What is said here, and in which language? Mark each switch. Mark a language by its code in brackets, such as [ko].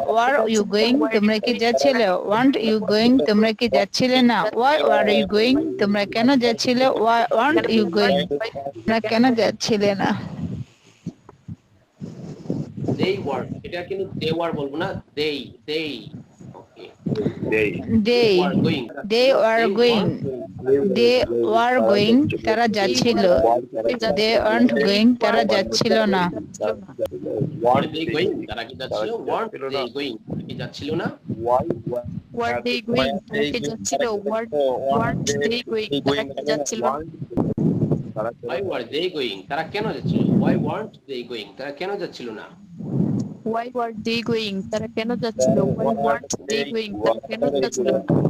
[en] were you going [bn] তোমরা কি যাচ্ছিলে, [en] want you going [bn] তোমরা কি যাচ্ছিলে না। [en] why were you going [bn] তোমরা কেন যাচ্ছিলে, [en] why want you going [bn] তোমরা কেন যাচ্ছিলে না। [en] they were, [bn] এটা কিন্তু [en] they were [bn] বলবো না, [en] they okay They. they were going, they were going they were going [bn] তারা যাচ্ছিল [en] they weren't going [bn] তারা যাচ্ছিল না [en] were they going, [bn] তারা কি যাচ্ছিল, [en] weren't they going, [bn] কি যাচ্ছিল না, [en] were they going [bn] তারা কি যাচ্ছিল [en] weren't they going [bn] তারা কি যাচ্ছিল না [en] why were they going, [bn] তারা কেন যাচ্ছিল, [en] why weren't they going, [bn] তারা কেন যাচ্ছিল না, [en] why were they going [bn] তারা কেন যাচ্ছিল [en] why weren't they going [bn] তারা কেন যাচ্ছিল না